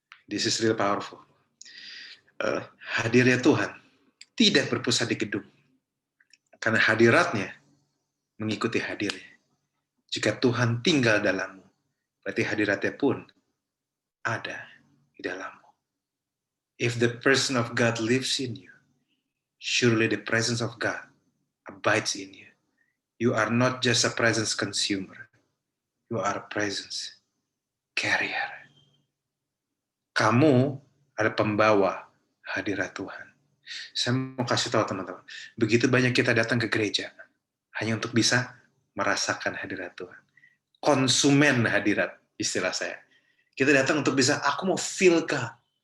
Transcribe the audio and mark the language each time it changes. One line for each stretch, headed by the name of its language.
English: This is real powerful.
Indonesian: Hadirnya Tuhan tidak berpusat di gedung. Karena hadiratnya mengikuti hadirnya. Jika Tuhan tinggal dalammu, berarti hadiratnya pun ada di dalammu.
English: If the person of God lives in you, surely the presence of God abides in you. You are not just a presence consumer. You are a presence carrier.
Indonesian: Kamu ada pembawa hadirat Tuhan. Saya mau kasih tahu teman-teman, begitu banyak kita datang ke gereja hanya untuk bisa merasakan hadirat Tuhan. Konsumen hadirat, istilah saya. Kita datang untuk bisa, aku mau
English: feel God.